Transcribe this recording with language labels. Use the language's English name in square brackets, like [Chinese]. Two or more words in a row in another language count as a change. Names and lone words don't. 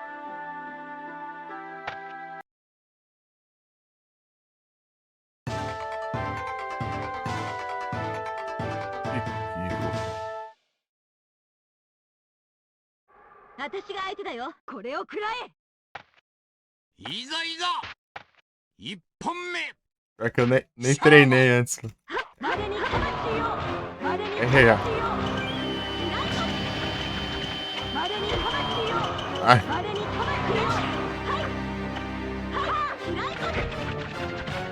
[Japanese] 私が相手だよ。これを食らえ。いざいざ一本目。 [Portuguese] Pior que eu nem treinei antes. Errei já. Ai.